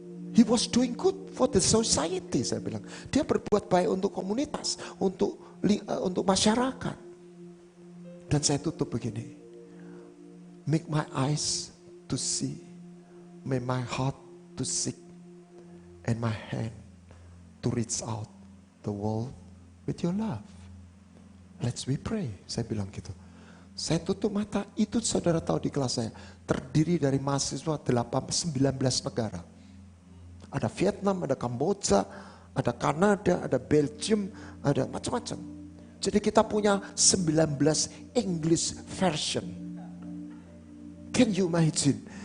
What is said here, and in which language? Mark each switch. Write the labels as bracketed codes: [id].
[en] He was doing good for the society, [id] saya bilang. Dia berbuat baik untuk komunitas, untuk masyarakat. Dan saya tutup begini. [en] Make my eyes to see, make my heart to seek, and my hand to reach out the world with your love. Let's we pray, [id] saya bilang gitu. Saya tutup mata, itu saudara tahu di kelas saya, terdiri dari mahasiswa 19 negara. Ada Vietnam, ada Kamboja, ada Kanada, ada Belgium, ada macam-macam. Jadi kita punya 19 English version. [en] Can you imagine?